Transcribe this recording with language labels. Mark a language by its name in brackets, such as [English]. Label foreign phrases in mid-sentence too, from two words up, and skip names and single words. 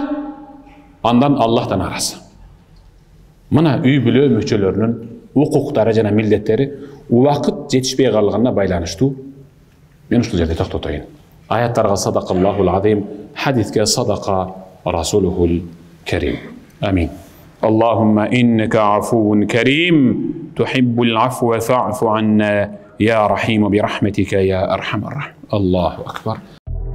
[Kyrgyz] Андан Аллах да нааразы. Мына үй бүлө мүчөлөрүнүн укуктары жана милдеттери убакыт жетишпей калганына байланыштуу. Мен ушул жерде токтотоюн. Аяттарга [Arabic] صدق الله العظيم, [Kyrgyz] хадиске [Arabic] صدق رسوله الكريم. [Kyrgyz] Амин. [Arabic] اللهم إنك عفو كريم تحب العفو فاعف عنا يا رحيم برحمتك يا أرحم الراحمين. الله أكبر.